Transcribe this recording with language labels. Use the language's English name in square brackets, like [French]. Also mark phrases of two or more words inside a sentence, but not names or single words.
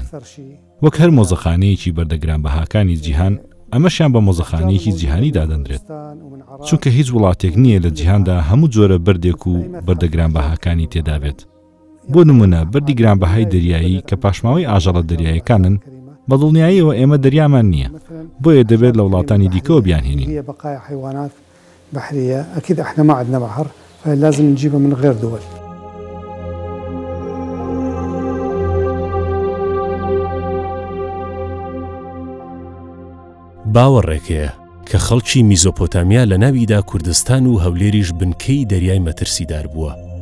[Central Kurdish] وەک هەر مۆزەخانەیەکی بەردەگران بەهاکانی جیهان ئەمەشیان بە مۆزەخانەیەکی جیهانی دادەنرێت. چونکە هیچ وڵاتێک نییە لە جیهاندا هەموو جۆرە بەردێک و بەردەگران بەهاکانی تێدا بێت. بۆ نمونە بەردی گرانبەهای دەریایی کە پاشماوەی ئاژەڵە دەریایەکانن بە دڵنیاییەوە ئێمە دەریامان نییە، بۆیە دەبێت لە وڵاتانی دیکەوە بیانهێنین. [Arabic] بحرية أكيد إحنا ما عندنا بحر فلازم نجيبها من غير دول. [Central Kurdish] باوەڕێکەیە کە خەڵکی میزۆپۆتامیا لە ناویدا کوردستان و هەولێریش بنکەی دەریای مەترسیدار بووە.